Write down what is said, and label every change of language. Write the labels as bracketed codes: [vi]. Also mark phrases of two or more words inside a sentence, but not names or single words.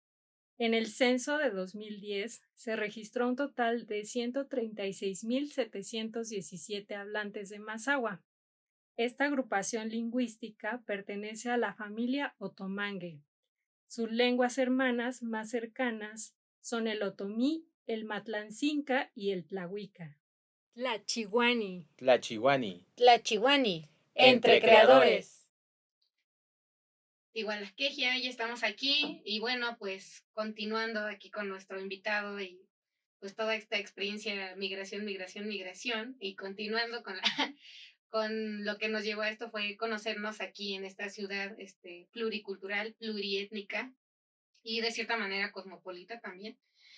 [es] En el censo de 2010 se registró un total de 136.717 hablantes de Mazahua. Esta agrupación lingüística pertenece a la familia otomangue. Sus lenguas hermanas más cercanas son el otomí, el matlancinca y el tlahuica. Tlachihuani. Tlachihuani. Tlachihuani. Entre creadores. Igualasquegia, ya estamos aquí y bueno, pues continuando aquí con nuestro invitado y pues toda esta experiencia migración y continuando con, con lo que nos llevó a esto fue conocernos aquí en esta ciudad pluricultural, pluriétnica y de cierta manera cosmopolita también.